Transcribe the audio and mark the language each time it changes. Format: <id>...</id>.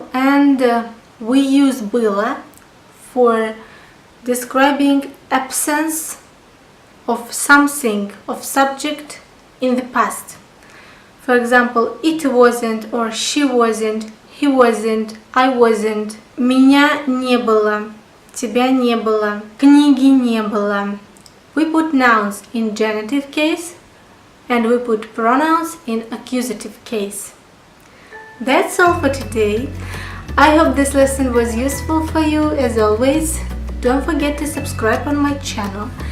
<en>And we use было for describing absence of something, of subject in the past. For example, it wasn't, or she wasn't, he wasn't, I wasn't.</en> <ru>Меня не было, тебя не было, книги не было.</ru> <en>We put nouns in genitive case and we put pronouns in accusative case. That's all for today. I hope this lesson was useful for you. As always, don't forget to subscribe on my channel.</en>